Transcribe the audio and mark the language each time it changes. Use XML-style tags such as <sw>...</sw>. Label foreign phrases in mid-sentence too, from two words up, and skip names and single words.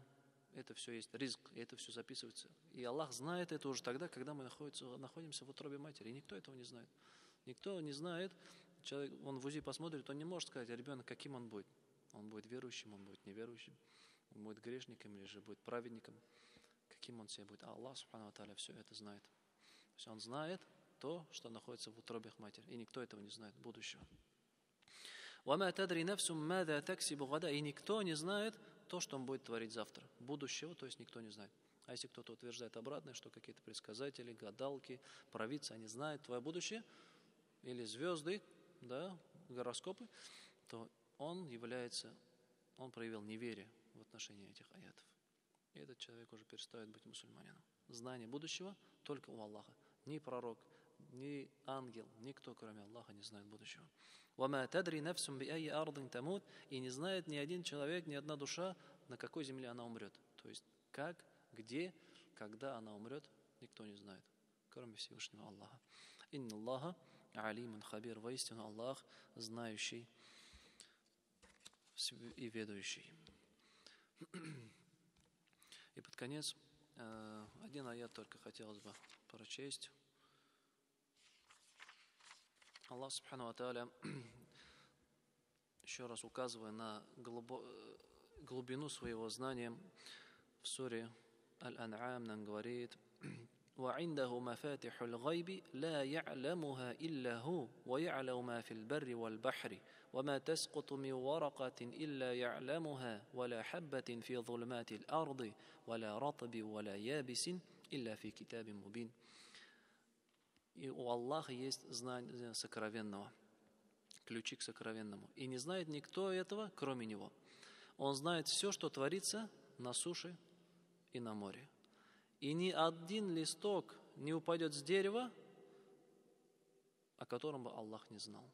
<ru>Это все есть ризк, и это все записывается. И Аллах знает это уже тогда, когда мы находимся в утробе матери. И никто этого не знает. Никто не знает. Человек, он в УЗИ посмотрит, он не может сказать, ребенок, каким он будет. Он будет верующим, он будет неверующим, он будет грешником или же будет праведником. Каким он себе будет. А Аллах,</ru> <ar>سبحانه وتعالى,</ar> <ru>все это знает. То есть Он знает то, что находится в утробах матери. И никто этого не знает, будущего.</ru> <ar>وَمَا تَدْرِي نَفْسٌ مَاذَا تَكْسِبُ غَدًا.</ar> <ru>И никто не знает то, что он будет творить завтра. Будущего, то есть никто не знает. А если кто-то утверждает обратное, что какие-то предсказатели, гадалки, провидцы, они знают твое будущее, или звезды, да, гороскопы, то он проявил неверие в отношении этих аятов. И этот человек уже перестает быть мусульманином. Знание будущего только у Аллаха. Ни пророк, ни ангел, никто, кроме Аллаха, не знает будущего.</ru> <ar>وَمَا تَدْرِي نَفْسٌ بِأَيِّ أَرْضٍ تَمُوتُ.</ar> <ru>И не знает ни один человек, ни одна душа, на какой земле она умрет. То есть как, где, когда она умрет, никто не знает, кроме Всевышнего Аллаха.</ru> <ar>إن الله عليم خبير.</ar> <ru>Воистину Аллах знающий и ведущий. И под конец один аят только хотелось бы прочесть. Аллах</ru> <ar>سبحانه وتعالى,</ar> <ru>еще раз указывая на глубину своего знания, в суре Аль-Ан'ам нам говорит:</ru> <ar>وعنده مفاتح الغيب لا يعلمها إلا هو ويعلم ما في البر والبحر وما تسقط من ورقة إلا يعلمها ولا حبة في ظلمات الأرض ولا رطب ولا يابس إلا في كتاب مبين.</ar> <ru>И у Аллаха есть знание сокровенного, ключи к сокровенному. И не знает никто этого, кроме Него. Он знает все, что творится на суше и на море. И ни один листок не упадет с дерева, о котором бы Аллах не знал.</ru>